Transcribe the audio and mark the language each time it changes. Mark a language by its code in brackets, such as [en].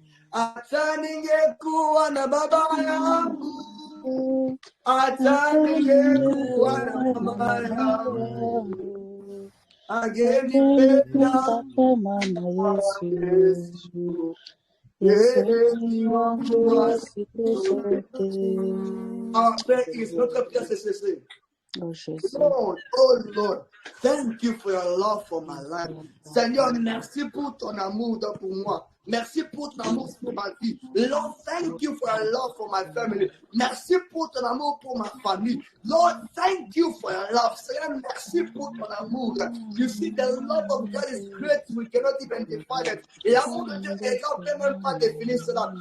[sw] Hata ningekuwa na baba yangu, hata ningekuwa na mama yangu, angenipenda Yesu, yeye ni wangu wa siku zote. [fr] Après, notre prière s'est cessée. [en] Lord, oh Lord, thank you for your love for my life. [fr] Seigneur, merci pour ton amour pour moi. Merci pour ton amour pour ma vie. [en] Lord, thank you for your love for my family. [fr] Merci pour ton amour pour ma famille. [en] Lord, thank you for your love. [fr] Seigneur, merci pour ton amour. [en] You see, the love of God is great. We cannot even define it. [fr] Et l'amour de Dieu est grand, on ne peut même pas définir cela.